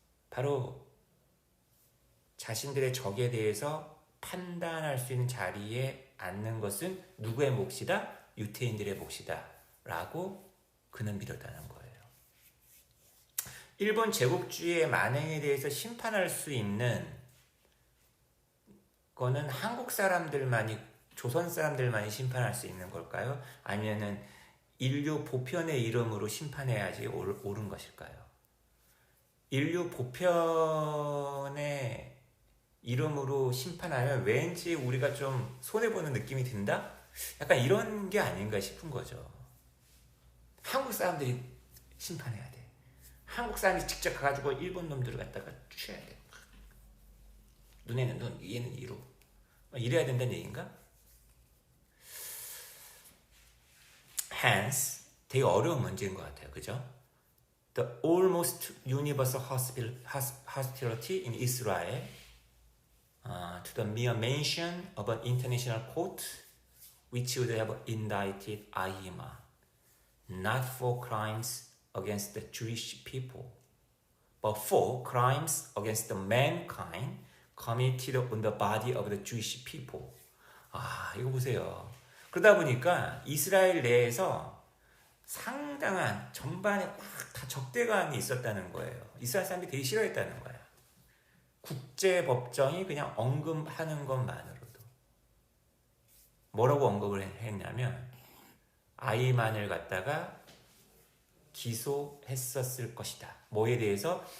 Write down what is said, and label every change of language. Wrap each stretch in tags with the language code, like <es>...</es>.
<ko>바로 자신들의 적에 대해서 판단할 수 있는 자리에 앉는 것은 누구의 몫이다? 유태인들의 몫이다 라고 그는 믿었다는 거예요. 일본 제국주의의 만행에 대해서 심판할 수 있는 거는 한국 사람들만이, 조선 사람들만이 심판할 수 있는 걸까요? 아니면은 인류 보편의 이름으로 심판해야지 옳은 것일까요? 인류 보편의 이름으로 심판하면 왠지 우리가 좀 손해보는 느낌이 든다? 약간 이런 게 아닌가 싶은 거죠. 한국 사람들이 심판해야 돼. 한국 사람이 직접 가가지고 일본 놈들을 갖다가 취해야 돼. 눈에는 눈, 이에는 이로. 이래야 된다는 얘기인가?</ko> <en>Hence,</en> <ko>되게 어려운 문제인 것 같아요. 그죠?</ko> <en>The almost universal hostility in Israel to the mere mention of an international court which would have indicted Aima, not for crimes against the Jewish people, but for crimes against the mankind committed on the body of the Jewish people.</en> <ko>아, 이거 보세요. 그러다 보니까 이스라엘 내에서 상당한 전반에 막 다 적대감이 있었다는 거예요. 이스라엘 사람들이 되게 싫어했다는 거야. 국제법정이 그냥 언급하는 것만으로도. 뭐라고 언급을 했냐면 아이만을 갖다가 기소했었을 것이다. 뭐에 대해서?</ko>